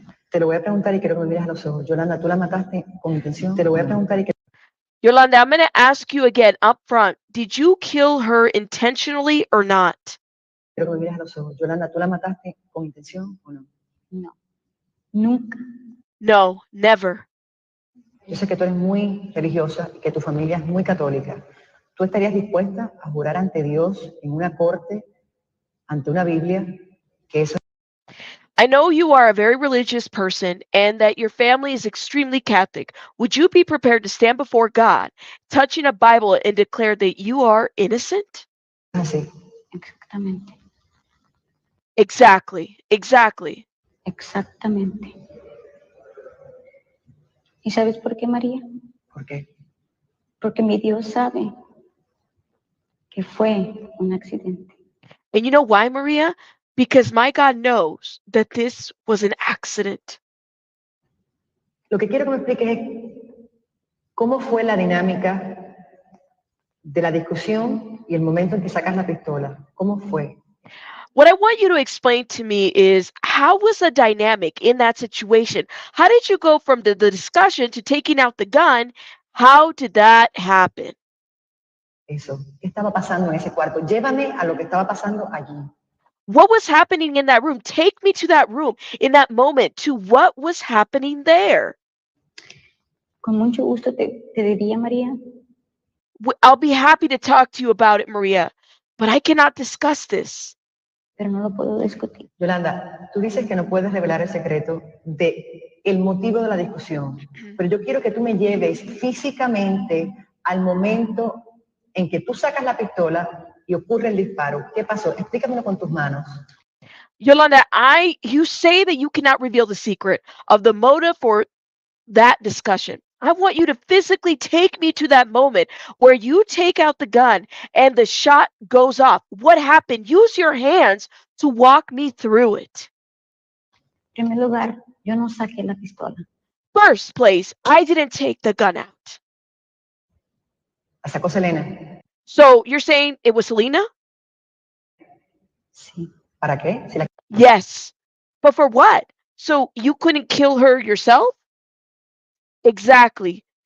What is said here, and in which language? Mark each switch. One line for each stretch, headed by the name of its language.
Spanish: Te lo voy a preguntar y quiero que me mires a los ojos. Yolanda, ¿tú la mataste con intención? Te lo voy a preguntar y
English: Yolanda, I'm going to ask you again up front. Did you kill her intentionally or not?
Spanish: quiero que me mires a los ojos. Yolanda, ¿tú la mataste con intención o no? No. Nunca.
English: No, never.
Spanish: Yo sé que tú eres muy religiosa y que tu familia es muy católica. ¿Tú estarías dispuesta a jurar ante Dios en una corte, ante una Biblia, que eso
English: I know you are a very religious person and that your family is extremely Catholic. Would you be prepared to stand before God, touching a Bible, and declare that you are innocent?
Spanish: es así? Exactamente.
English: Exactly, exactly.
Spanish: Exactamente. ¿Y sabes por qué, María? ¿Por qué? Porque mi Dios sabe que fue un accidente.
English: And you know why, Maria? Because my God knows that this was an accident.
Spanish: Lo que quiero que me expliques es cómo fue la dinámica de la discusión y el momento en que sacas la pistola. ¿Cómo fue?
English: What I want you to explain to me is how was the dynamic in that situation? How did you go from the discussion to taking out the gun? How did that happen?
Spanish: Eso. ¿Qué estaba pasando en ese cuarto? Llévame a lo que estaba pasando allí.
English: What was happening in that room? Take me to that room in that moment, to what was happening there.
Spanish: Con mucho gusto te diría, María,
English: I'll be happy to talk to you about it, Maria, but I cannot discuss this.
Spanish: pero no lo puedo discutir. Yolanda, tú dices que no puedes revelar el secreto de el motivo de la discusión, pero yo quiero que tú me lleves físicamente al momento en que tú sacas la pistola y ocurre el disparo. ¿Qué pasó? Explícamelo con tus manos.
English: Yolanda, you say that you cannot reveal the secret of the motive for that discussion. I want you to physically take me to that moment where you take out the gun and the shot goes off. What happened? Use your hands to walk me through it.
Spanish: En primer lugar, yo no saqué la pistola.
English: First place, I didn't take the gun out.
Spanish: La sacó Selena.
English: So you're saying it was Selena?
Spanish: Sí. ¿Para qué? Si la
English: Yes. But for what? So you couldn't kill her yourself? Exactly.